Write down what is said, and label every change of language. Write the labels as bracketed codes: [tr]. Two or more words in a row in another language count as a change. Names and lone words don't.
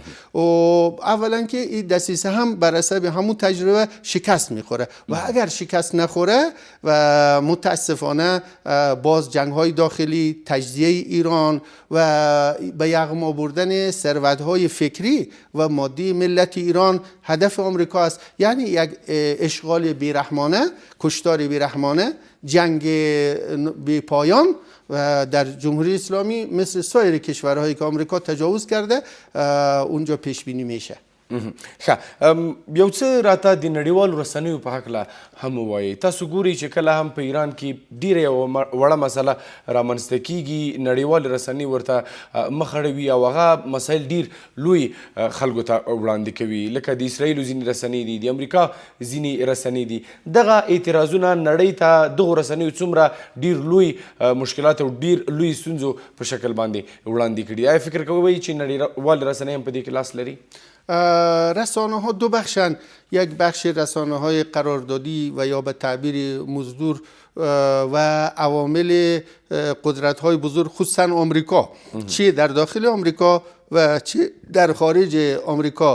[fa] و اولا که این دسیسه هم بر حسب همون تجربه شکست میخوره و اگر شکست نخوره و متاسفانه باز جنگ‌های داخلی، تجزیه ایران و به یغما بردن ثروت‌های فکری و مادی ملت ایران هدف آمریکا است. یعنی یک اشغال بیرحمانه، کشتار بیرحمانه، جنگ بی پایان و در جمهوری اسلامی مثل سایر کشورهایی که آمریکا تجاوز کرده اونجا پیش بینی میشه. [ps] ښه یو څه راته د نړیوالو رسنیو په هکله هم ووایي. تاسو ګورئ چې کله هم په ایران کې ډیره یوه وړه مسله رامنځته کیږي، نړیوالې رسنۍ ورته مخ اړوي او هغه مسایل ډیر لوی خلکو ته وړاندې کوي، لکه د اسرائیلو ځینې رسنۍ دي، د امریکا ځینې رسنۍ دي. دغه اعتراضونه نړۍ ته دغو رسنیو څومره ډیر لوی مشکلات او ډیر لوی ستونزو په شکل باندې وړاندې کړي. آیا فکر کوئ چې نړیوالې رسنۍ هم په دې کې لاس لري؟ [fa] رسانه ها دو بخشن، یک بخش رسانه های قراردادی و یا به تعبیر مزدور و عوامل قدرت های بزرگ خصوصا آمریکا، چه در داخل آمریکا و چه در خارج آمریکا.